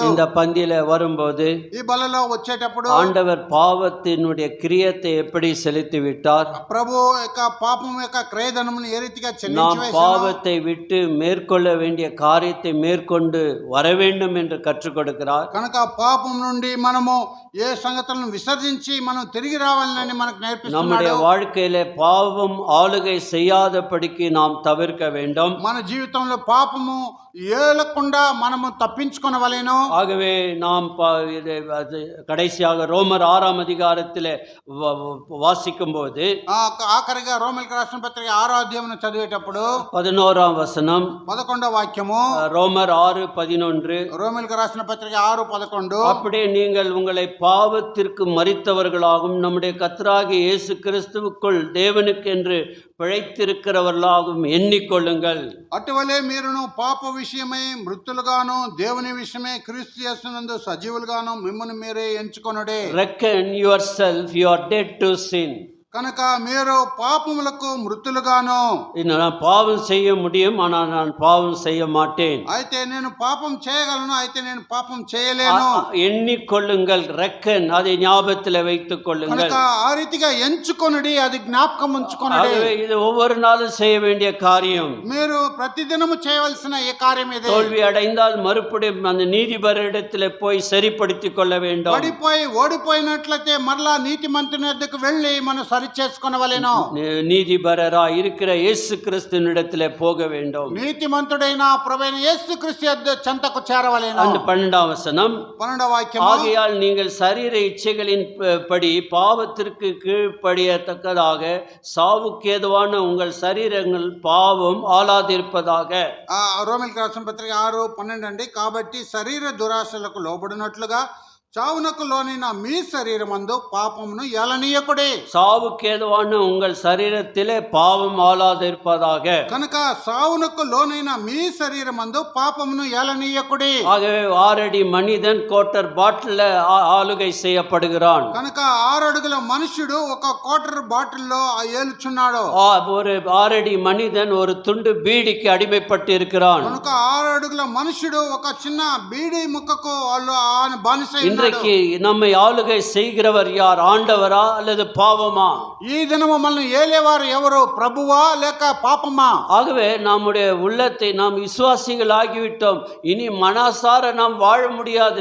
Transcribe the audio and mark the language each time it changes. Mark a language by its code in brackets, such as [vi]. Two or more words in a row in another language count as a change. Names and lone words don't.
[ta] இந்த பந்தியில வரும்போது [te] ఈ బలలో వచ్చేటప్పుడు [ta] ஆண்டவர் பாவத்தினுடைய கிரியத்தை எப்படி செலுத்தி விட்டார்? [te] ప్రభు యొక్క పాపం యొక్క క్రయధనమును ఏ రీతిగా [ta] நாம் [te] చెల్లించి [ta] பாவத்தை விட்டு மேற்கொள்ள வேண்டிய காரியத்தை மேற்கொண்டு வர வேண்டும் என்று கற்றுக் கொடுக்கிறார். [te] కనుక పాపం నుండి మనము ఏ సంగతులను విసర్జించి మనం తిరిగి రావాలని మనకు [ta] நம்முடைய [te] నేర్పిస్తున్నాడు. [ta] வாழ்க்கையில பாவம் ஆளுகை செய்யாதபடிக்கு நாம் தவிர்க்க வேண்டும். [te] మన జీవితంలో పాపము ఏలకుండా మనము తప్పించుకొనవలెను. [ta] ஆகவே நாம் கடைசியாக ரோமர் 6ஆம் அதிகாரத்திலே வாசிக்கும் போது [te] ఆఖరిగా రోమిలకు రాసిన పత్రిక 6వ అధ్యాయమును చదివేటప్పుడు [ta] 11ஆம் வசனம், [te] 11వ వాక్యము, [ta] ரோமர் 6:11, [te] రోమిలకు రాసిన పత్రిక 6:11, [ta] அப்படியே நீங்கள் உங்களை பாவத்திற்கு மரித்தவர்களாகவும் நம்முடைய கர்த்தராகிய இயேசு கிறிஸ்துவுக்குள் தேவனுக்கென்று பிழைத்திருக்கிறவர்களாகவும் எண்ணிக்கொள்ளுங்கள். [te] అటువలే మీరును పాప విషయమై మృతులుగాను దేవుని విషయమై క్రీస్తు యేసునందు సజీవులుగాను మిమ్మల్ని మీరే ఎంచుకొనుడే. [en] Reckon yourself you are dead to sin. [te] కనుక మీరు పాపములకు మృతులుగాను. [ta] நான் பாவம் செய்ய முடியும், ஆனால் நான் பாவம் செய்ய மாட்டேன். [te] అయితే నేను పాపం చేయగలను, అయితే నేను పాపం చేయలేను. [ta] எண்ணிக்கொள்ளுங்கள், ரெக்கன், அதை ஞாபகத்தில் வைத்துக் கொள்ளுங்கள். [te] కనుక ఆ రీతిగా ఎంచుకొనుడి, అది జ్ఞాపకం ఉంచుకొనుడి. [ta] இது ஒவ்வொரு நாளும் செய்ய வேண்டிய காரியம். [te] మీరు ప్రతిదినము చేయవలసిన ఏ కార్యం ఇది. [ta] தோல்வி அடைந்தால் மறுபடியும் அந்த நீதிபரிடத்தில் போய் சரிப்படுத்திக் கொள்ள வேண்டும். [te] పడిపోయి ఓడిపోయినట్లయితే మరలా నీతిమంతుని వద్దకు వెళ్ళి మనం సరి చేసుకొనవలెను. [ta] நீதிபரராய் இருக்கிற இயேசு கிறிஸ்துவினிடத்தில் போக வேண்டும். [te] నీతిమంతుడైన ప్రభువైన యేసుక్రీస్తు యొద్ద చెంతకు చేరవలెను. [ta] அந்த 12ஆம் வசனம், [te] 12వ వాక్యం, [ta] ஆகையால் நீங்கள் சரீர இச்சைகளின் படி பாவத்திற்கு கீழ்ப்படியத்தக்கதாக சாவுக்கு ஏதுவான உங்கள் சரீரங்கள் பாவம் ஆளாதிருப்பதாக. [te] రోమిలకు రాసిన పత్రిక 6:12 అండి. కాబట్టి శరీర దురాశలకు లోబడినట్లుగా చావునకు లోనైన మీ శరీరమందు పాపమును ఎలనీయకుడి. [ta] சாவுக்கு ஏதுவான உங்கள் சரீரத்திலே பாவம் ஆளாதிருப்பதாக. [te] కనుక సావునకు లోనైన మీ శరీరమందు పాపమును ఎలనీయకుడి. [ta] ஆகவே 6 அடி மனிதன் கோட்டர் பாட்டில் ஆளுகை செய்யப்படுகிறான். [te] కనుక 6 అడుగుల మనుష్యుడు ఒక క్వార్టర్ బాటిల్లో ఏలుచున్నాడు. [ta] ஒரு 6 அடி மனிதன் ஒரு துண்டு பீடிக்கு அடிமைப்பட்டு இருக்கிறான். [te] కనుక 6 అడుగుల మనుష్యుడు ఒక చిన్న బీడి ముక్కకు వాళ్ళు బానిసై. [ta] இன்றைக்கு நம்மை ஆளுகை செய்கிறவர் யார்? ஆண்டவரா அல்லது பாவமா? [te] ఈ దినము మనల్ని ఏలేవారు ఎవరు? ప్రభువా లేక పాపమా? [ta] ஆகவே நம்முடைய உள்ளத்தை நாம் விசுவாசிகள் ஆகிவிட்டோம், இனி மனசார நாம் வாழ முடியாது.